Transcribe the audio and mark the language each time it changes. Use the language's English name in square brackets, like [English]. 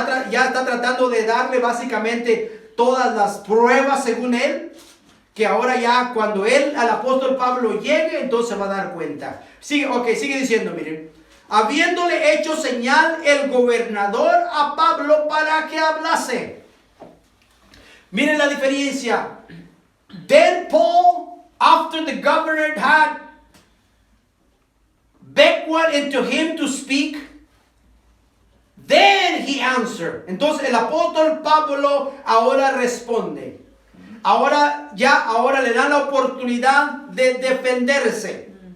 [Spanish] Ya está tratando de darle básicamente todas las pruebas según él, que ahora ya cuando al apóstol Pablo llegue, entonces se va a dar cuenta. Sigue diciendo, miren. Habiéndole hecho señal el gobernador a Pablo para que hablase. Miren la diferencia. [English] Then Paul, after the governor had beckoned unto him to speak, then he answered. [Spanish] Entonces el apóstol Pablo ahora responde. Ahora le dan la oportunidad de defenderse.